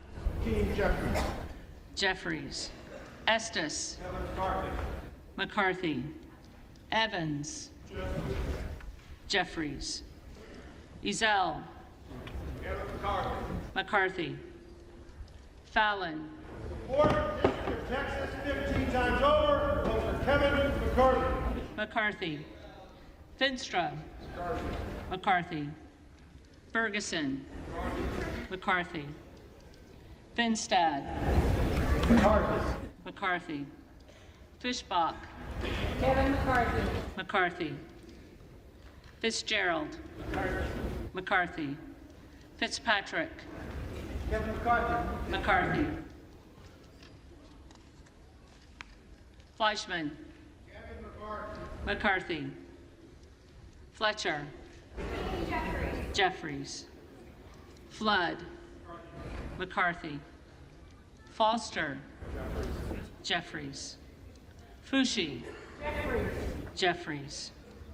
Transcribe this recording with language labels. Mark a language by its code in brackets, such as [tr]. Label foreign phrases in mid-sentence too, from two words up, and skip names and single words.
[en] Jeffries, Estes, McCarthy, Evans, Jeffries, Ezell, McCarthy, Fallon, Fourth District of Texas, 15 times over, vote for Kevin McCarthy. McCarthy, Finstra, McCarthy, Ferguson, McCarthy, Finstad, McCarthy, Fischbach, Kevin McCarthy. McCarthy, Fitzgerald, McCarthy, Fitzpatrick, McCarthy, Fleischman, McCarthy, Fletcher, Jeffries, Flood, McCarthy, Foster, Jeffries, Fushi, Jeffries,